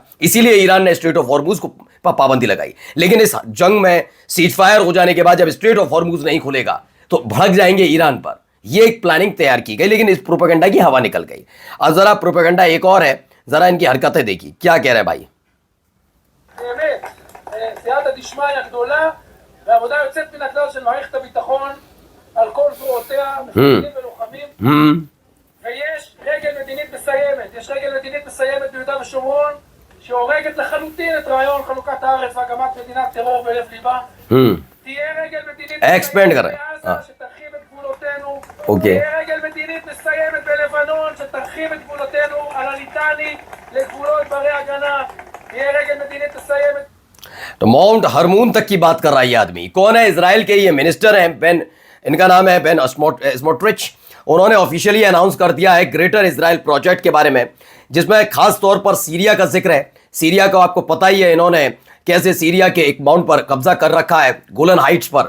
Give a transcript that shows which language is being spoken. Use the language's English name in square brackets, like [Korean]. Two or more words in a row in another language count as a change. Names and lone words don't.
[Hindi] इसीलिए ईरान ने स्ट्रेट ऑफ हॉर्मुज को पर पाबंदी लगाई। लेकिन इस जंग में [English] cease fire [Hindi] हो जाने के बाद जब स्ट्रेट ऑफ हॉर्मुज नहीं खुलेगा तो भड़क जाएंगे ईरान पर। यह एक प्लानिंग तैयार की गई, लेकिन इस प्रोपेगेंडा की हवा निकल गई। अब जरा प्रोपेगेंडा एक और है, जरा इनकी हरकतें देखिए क्या कह रहे हैं भाई। [Hebrew] ועבודה יוצאת מן הכלל של מערכת הביטחון על כל זרועותיה, מפקדים ולוחמים, ויש רגל מדינית מסיימת, יש רגל מדינית מסיימת ביהודה ושומרון שהורגת לחלוטין את רעיון חלוקת הארץ והקמת מדינת טרור בלב ליבה. תהיה רגל מדינית מסיימת בעזה שתרחיב את גבולותינו, תהיה רגל מדינית מסיימת בלבנון שתרחיב את גבולותינו על הליטני לגבולות ברי הגנה, תהיה רגל מדינית מסיימת। [Hindi] तो माउंट हरमून तक की बात कर रहा है ये आदमी। कौन है? इजराइल के ये मिनिस्टर हैं, बेन, इनका नाम है बेन स्मोट्रिच। उन्होंने [English] officially announce [Hindi] कर दिया है ग्रेटर इजराइल प्रोजेक्ट के बारे में, जिसमें खास तौर पर सीरिया का जिक्र है। सीरिया को आपको पता ही है इन्होंने कैसे सीरिया के एक माउंट पर कब्जा कर रखा है, गोलन हाइट्स पर।